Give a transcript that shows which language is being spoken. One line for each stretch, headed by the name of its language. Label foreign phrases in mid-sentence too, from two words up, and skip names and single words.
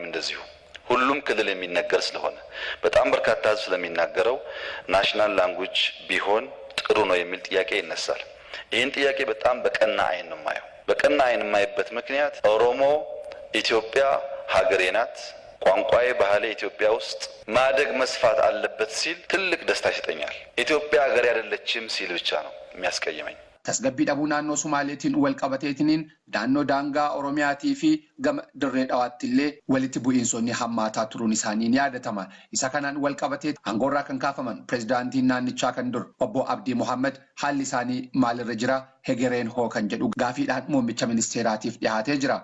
Amharic: እንደዚሁ ሁሉም ክልል የሚነገር ስለሆነ በጣም በርካታ ህዝብ ስለሚናገረው
English: national language
Amharic: ቢሆን ጥሩ ነው የሚል ጥያቄ ይነሳል። ይህን ጥያቄ በጣም በቀና አይን ነው የማየው። በቀና አይን የማይበት ምክንያት ኦሮሞ ኢትዮጵያ ሀገሬ ናት፣ ቋንቋዬ ባህሌ ኢትዮጵያ ውስጥ ማደግ መስፋት አለበት ሲል ትልቅ ደስታ ይሰጠኛል። ኢትዮጵያ ሀገሬ አይደለችም ሲል ብቻ ነው የሚያስቀየመኝ።
Oromo: tasgabbii dhabuu naannoo Sumaaleetiin wal qabateetiniin naannoo daangaa Oromiyaatii fi gama dirree dhawaattillee walitti bu'iinsonni hammaataa turuun isaanii ni yaadatama. Isa kanaan wal qabatee aangoorraa kan kaafaman pirezidaantiin naannichaa kan dur obbo Abdii Muhammad haalli isaanii maalirra jira hegereen hoo kan jedhu gaafiidhaan muummicha ministeeraatiif dhihaatee jira.